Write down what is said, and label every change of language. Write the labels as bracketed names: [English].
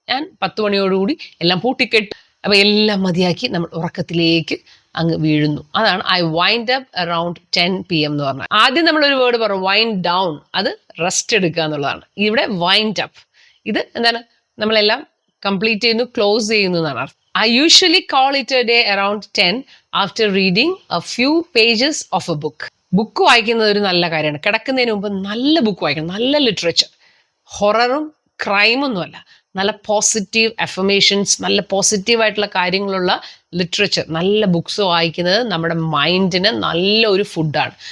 [Malayalam] ഞാൻ 10 മണിയോടുകൂടി എല്ലാം പൂട്ടിക്കെട്ട്, അപ്പൊ എല്ലാം മതിയാക്കി നമ്മൾ ഉറക്കത്തിലേക്ക് അങ്ങ് വീഴുന്നു. അതാണ് [English] I wind up around 10 PM [Malayalam] എന്ന് പറഞ്ഞാൽ. ആദ്യം നമ്മളൊരു വേർഡ് പറഞ്ഞു വൈൻഡ് ഡൗൺ, അത് റെസ്റ്റ് എടുക്കുക എന്നുള്ളതാണ്. ഇവിടെ വൈൻഡ് അപ്പ്, ഇത് എന്താണ്? നമ്മളെല്ലാം കംപ്ലീറ്റ് ചെയ്യുന്നു, ക്ലോസ് ചെയ്യുന്നു എന്നാണ് അർത്ഥം. [English] I usually call it a day around 10 after reading a few pages of a book. [Malayalam] Book വായിക്കുന്നത് ഒരു നല്ല കാര്യമാണ്. കിടക്കുന്നതിന് മുമ്പ് നല്ല ബുക്ക് വായിക്കണം, നല്ല ലിറ്ററേച്ചർ. ഹൊററും ക്രൈമൊന്നുമല്ല, നല്ല പോസിറ്റീവ് അഫർമേഷൻസ്, നല്ല പോസിറ്റീവായിട്ടുള്ള കാര്യങ്ങളുള്ള ലിറ്ററേച്ചർ, നല്ല ബുക്സ് വായിക്കുന്നത് നമ്മുടെ മൈൻഡിന് നല്ല ഒരു ഫുഡാണ്.